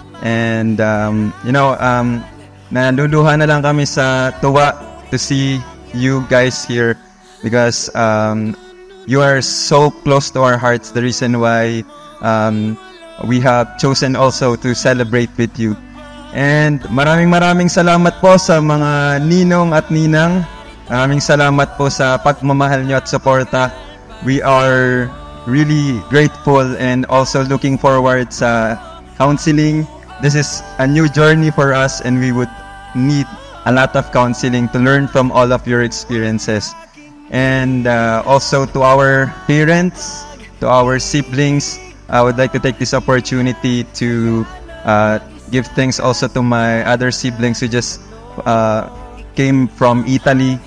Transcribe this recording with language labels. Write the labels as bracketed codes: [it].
[en] And, [tl] naluluha na lang kami sa tuwa [en] to see you guys here because you are so close to our hearts. The reason why we have chosen also to celebrate with you. [tl] And maraming salamat po sa mga ninong at ninang. Maraming salamat po sa pagmamahal nyo at suporta. [en] We are really grateful and also looking forward [tl] sa counseling. [en] This is a new journey for us and we would need a lot of counseling to learn from all of your experiences. And also to our parents, to our siblings, I would like to take this opportunity to give thanks also to my other siblings who just came from Italy.